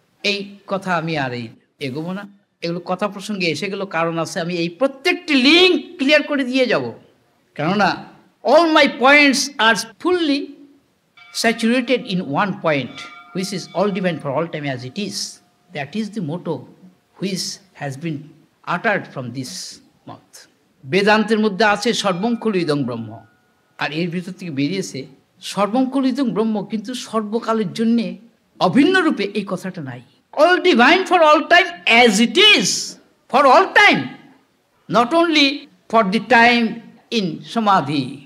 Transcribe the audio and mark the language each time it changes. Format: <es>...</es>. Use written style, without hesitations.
<bn>এই কথা আমি আর এগোবো না, এগুলো কথা প্রসঙ্গে এসে গেল, কারণ আছে। আমি এই প্রত্যেকটি লিঙ্ক ক্লিয়ার করে দিয়ে যাব, কেননা</bn> <en>All my points are fully saturated in one point, which is all divine for all time as it is. That is the motto which has been uttered from this mouth.</en> <bn>বেদান্তের মধ্যে আছে</bn> <sa>সর্বং খলু ইদং ব্রহ্ম,</sa> <bn>আর এর ভিতর থেকে বেরিয়েছে সর্বং খলু ইদং ব্রহ্ম, কিন্তু সর্বকালের জন্যে অভিন্ন রূপে এই কথাটা নাই।</bn> <en>All divine for all time as it is, for all time, not only for the time in samadhi.</en>